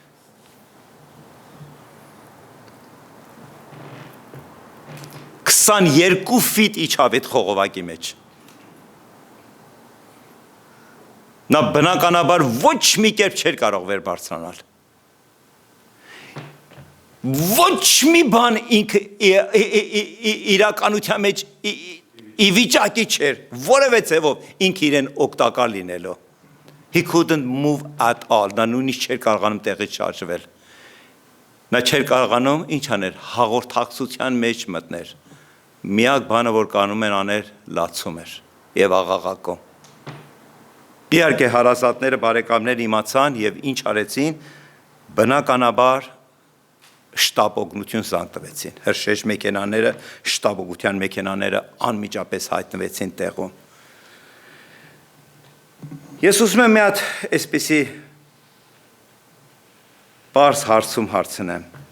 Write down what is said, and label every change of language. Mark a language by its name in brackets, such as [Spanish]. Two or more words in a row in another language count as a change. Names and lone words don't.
[Armenian] Երկու ֆիտ իջավ այդ խողովակի մեջ։ Նա բնականաբար ոչ մի կերպ չէր կարող վեր բարձրանալ։ Ոչ մի բան ինքը իրականության մեջ ի վիճակի չէր, որևէ ձևով ինքը իրեն օգտակար լինելով։ [English] He couldn't move at all, [Armenian] նա նույնիսկ չէր կարողանում տեղից շարժվել։ Նա չէր կարողանում ինչ աներ, հաղորդակցության մեջ մտներ։ Միակ բանը, որ կանում են աներ, լացում էր եւ աղաղակում։ Իհարկե հարազատները բարեկամներ իմացան եւ ինչ արեցին, բնականաբար շտապօգնություն զանգվեցին։ Հրշեջ մեքենաները, շտապօգնության մեքենաները անմիջապես հայտնվեցին տեղում։ Ես ուզում եմ մի հատ այսպիսի բարձ հարցում հարցնեմ։